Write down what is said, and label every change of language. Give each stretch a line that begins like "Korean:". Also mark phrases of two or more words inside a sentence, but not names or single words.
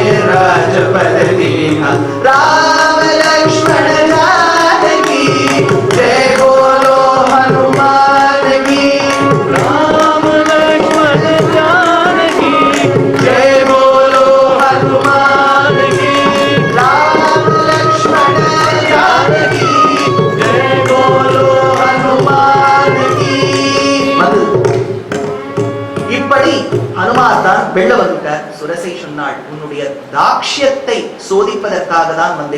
Hindi: राजपद दीन्हा, राम लक्ष्मण जानकी जय बोलो हनुमान की, राम लक्ष्मण जानकी जय बोलो हनुमान की, राम लक्ष्मण जानकी जय बोलो हनुमान की.
Tamil: இப்படி ஹனுமார் தான் வெள்ள வந்துட்டார். சுரசை சொன்னாள், உன்னுடைய தாக்ஷ்யத்தை சோதிப்பதற்காக தான் வந்தேன்.